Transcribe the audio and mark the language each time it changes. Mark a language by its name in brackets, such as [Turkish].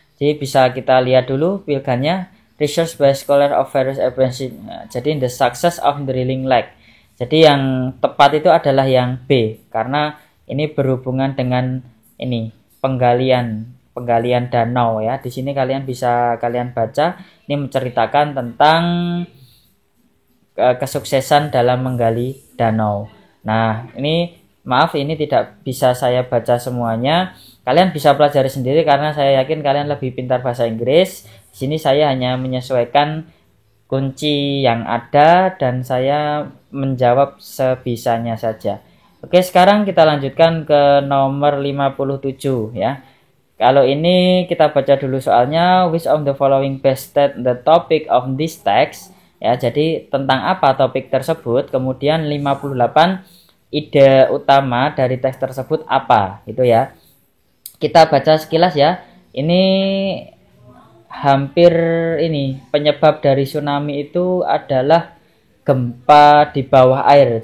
[Indonesian] Jadi bisa kita lihat dulu pilgannya. [English] Research by scholar of various agencies. Jadi the success of drilling lake. [Indonesian] Jadi yang tepat itu adalah yang B, karena ini berhubungan dengan ini penggalian penggalian danau ya. Di sini kalian bisa baca, ini menceritakan tentang kesuksesan dalam menggali danau. Nah, ini maaf ini tidak bisa saya baca semuanya. Kalian bisa pelajari sendiri karena saya yakin kalian lebih pintar bahasa Inggris. Di sini saya hanya menyesuaikan kunci yang ada dan saya menjawab sebisanya saja. Oke, sekarang kita lanjutkan ke nomor 57 ya. Kalau ini kita baca dulu soalnya. [English] Which of the following best state the topic of this text? [Indonesian] Ya, jadi tentang apa topik tersebut. Kemudian 58 ide utama dari teks tersebut apa, gitu ya. Kita baca sekilas ya. Ini hampir ini penyebab dari tsunami itu adalah gempa di bawah air.